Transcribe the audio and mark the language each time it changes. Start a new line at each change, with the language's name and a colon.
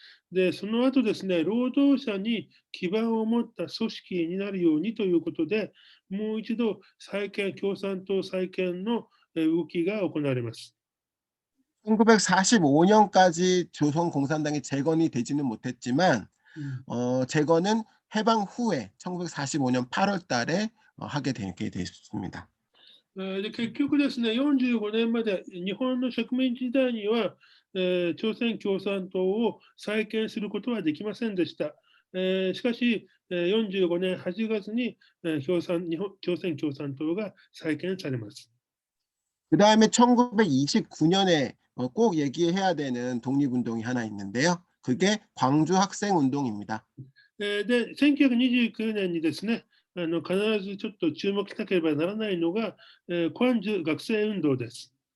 Japanese: で、その後ですね、労働者に基盤を持った組織になるようにということで、もう一度共産党再建の動きが行われます。
Korean: 1945년까지 조선공산당이 재건이 되지는 못했지만 재건은 해방 후에 1945년 8월 달에 하게 되게 됐습니다.
Japanese: で結局ですね、45年まで日本の植民地時代には、朝鮮共産党を再建することはできませんでした。しかし、45年8月に朝鮮共産党が再建されます。
Korean: 그 다음에 1929년에 꼭 얘기해야 되는 독립운동이 하나 있는데요. 그게 광주 학생운동입니다.
Japanese: で、1929年にですね、必ずちょっと注目しなければならないのが、광주学生運動です。